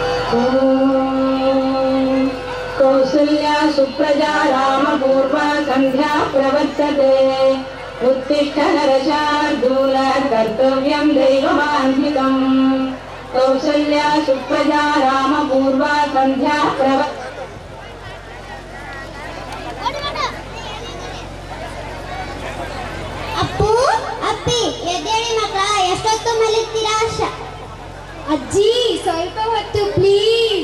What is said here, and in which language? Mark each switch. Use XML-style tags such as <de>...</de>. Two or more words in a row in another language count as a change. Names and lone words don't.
<sa>कौसल्या सुप्रजा रामपूर्वा संध्या प्रवर्तते उत्तिष्ठ नरशार्दूल कर्तव्यं दैवमान्वितम् कौसल्या सुप्रजा रामपूर्वा संध्या प्रवर्तते</sa> <kn>ಅಪ್ಪು ಅಪ್ಪಿ ಎದ್ದೇಳಿ ಮಕ್ಕಳ ಎಷ್ಟೊತ್ತು ಮಲಗ್ತೀರಾ ಅಜ್ಜಿ ಸ್ವಲ್ಪ ಹೊತ್ತು ಪ್ಲೀಸ್.</kn>